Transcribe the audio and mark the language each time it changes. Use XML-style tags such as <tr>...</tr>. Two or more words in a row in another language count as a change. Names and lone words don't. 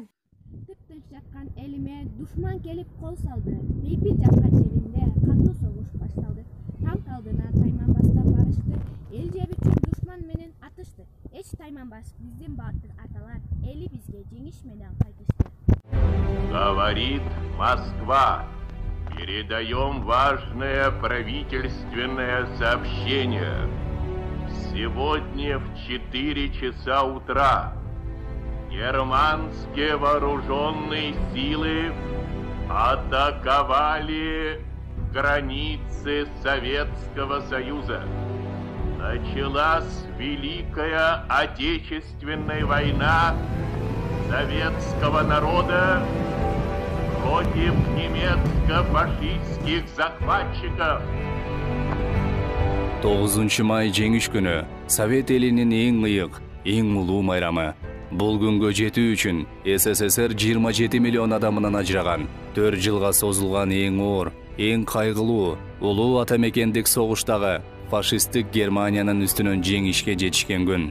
<ky>Тыптыш жаткан элиме душман келип кол салды. Бейбит жаткан жеринде кандуу согуш башталды. Танк алдына тайман бастап барышты. Эл жеп үчүн душман менен атышты. Эч тайманбас биздин баатыр аталар, эли бизге жеңиш менен кайтышты.</ky> <ru>Говорит Москва. Передаем важное правительственное сообщение. Сегодня в 4 часа утра германские вооруженные силы атаковали границы Советского Союза. Началась Великая Отечественная война советского народа против немецко-фашистских захватчиков.</ru> <ky>9 май жеңиш күнү Совет элинин эң ыйык, эң улуу майрамы. Бул күнгө жетүү үчүн СССР 27 миллион адамынан ажыраган, 4 жылга созулган эң оор, эң кайгылуу, улуу ата мекендик согуштагы фашисттик Германиянын үстүнөн жеңишке жетишкен күн.</ky>